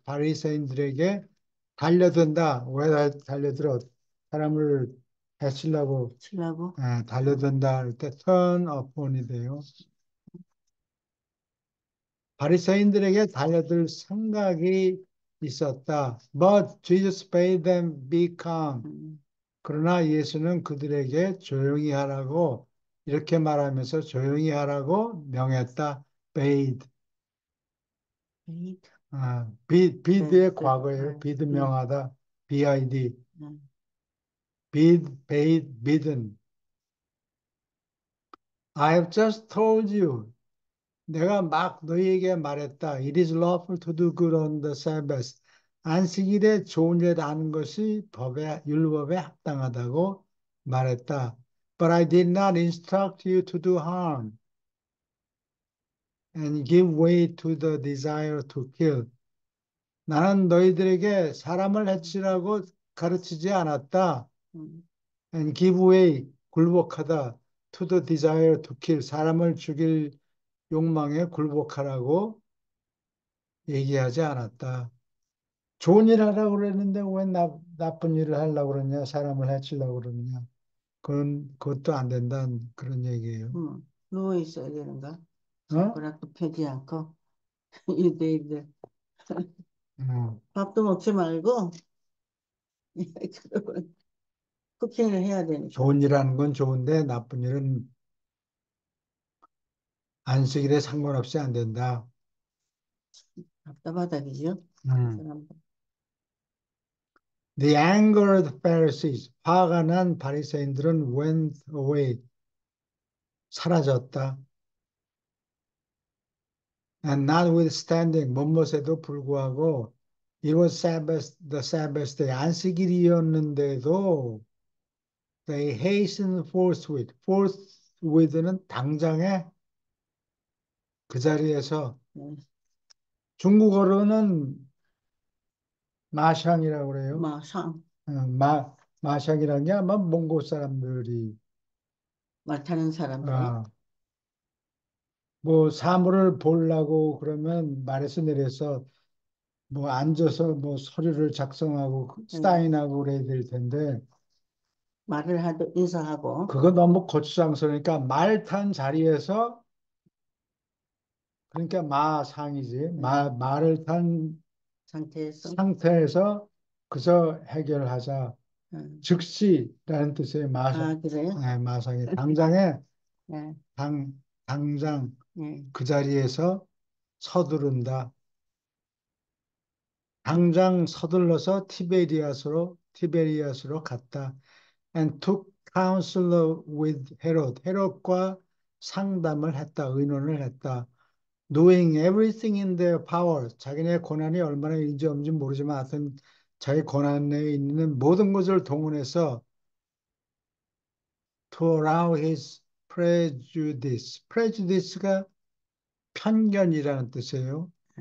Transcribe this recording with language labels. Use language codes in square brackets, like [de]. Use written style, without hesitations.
[ko] 바리새인들에게 달려든다. 왜 달려들어? 사람을 해치려고 치려고? 달려든다 할 때 [en] turn upon [ko] 이 돼요. 바리새인들에게 달려들 생각이 있었다. [en] But Jesus bade them be calm. 음, [ko] 그러나 예수는 그들에게 조용히 하라고 이렇게 말하면서 조용히 하라고 명했다. [en] bade. 베이드, 베이드, [ko] 과거예요. bid 명하다. bid. 음, [en] bade, bidden. I have just told you. [ko] 내가 막 너희에게 말했다. [en] It is lawful to do good on the Sabbath. [ko] 안식일에 좋은 일 하는 것이 율법에 합당하다고 말했다. [en] But I did not instruct you to do harm and give way to the desire to kill. [ko] 나는 너희들에게 사람을 해치라고 가르치지 않았다. 음, [en] And give way, 굴복하다. To the desire to kill. [ko] 사람을 죽일 욕망에 굴복하라고 얘기하지 않았다. 좋은 일 하라고 그랬는데 왜 나쁜 일을 하려고 그러냐, 사람을 해치려고 그러느냐. 그것도 안 된다는 그런 얘기예요. 누워 있어야 되는가? 어? 손가락도 펴지 않고, 유대인들. 어. 밥도 먹지 말고, 그러면 쿠킹을 해야 되니까. 좋은 일 하는 건 좋은데 나쁜 일은 안식일에 상관없이 안 된다. 답답하다기죠? 그 음. 사람들. [en] The anger of the Pharisees, [ko] 화가 난 바리새인들은 [en] went away, [ko] 사라졌다. [en] And notwithstanding, [ko] 못못에도 불구하고, [en] it was Sabbath, the Sabbath day, [ko] 안식일이었는데도 [en] they hastened forthwith. [ko] forthwith는 당장에 그 자리에서 네. 중국어로는 마샹이라고 그래요. 마상, 마샹이라는 게 아마 몽골 사람들이 말 타는 사람들이. 아, 뭐 사물을 보려고 그러면 말에서 내려서 뭐 앉아서 뭐 서류를 작성하고 네. 사인하고 그래야 될 텐데 말을 하도 인사하고, 그거 너무 거추장스러우니까 말 탄 자리에서 그러니까 마상이지 네. 말을 탄 상태에서, 상태에서 그저 해결하자. 음. 즉시라는 뜻의 아, 그래요? 마상이 당장에 네. 당장 네. 그 자리에서 서두른다. 당장 서둘러서 티베리아스로 갔다. [en] And took counsel with Herod. [ko] 헤롯과 상담을 했다. 의논을 했다. [en] Knowing everything in their power. [ko] 자기네 권한이 얼마나 있는지 없는지 모르지만 하여튼 자기 권한에 있는 모든 것을 동원해서 [en] to allow his prejudice. [ko] prejudice가 편견이라는 뜻이에요.